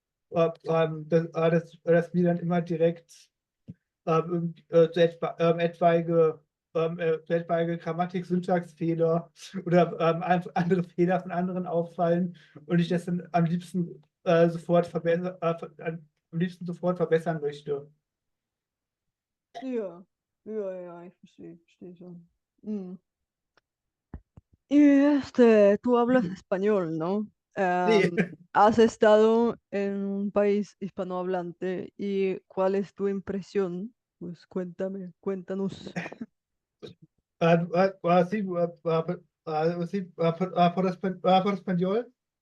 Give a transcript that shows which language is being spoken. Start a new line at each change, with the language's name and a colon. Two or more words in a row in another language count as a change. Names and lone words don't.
German: dass mir dann immer direkt so etwaige Grammatik-Syntaxfehler oder andere Fehler von anderen auffallen und ich das dann am liebsten sofort verbessern möchte. Ja, ja, ja, ich verstehe schon.
Spanish: Mm. Y tú hablas español, ¿no?
German: Nee.
Spanish: Has estado en un país hispanohablante y ¿cuál es tu impresión? Pues cuéntanos. Sí, sí, por español.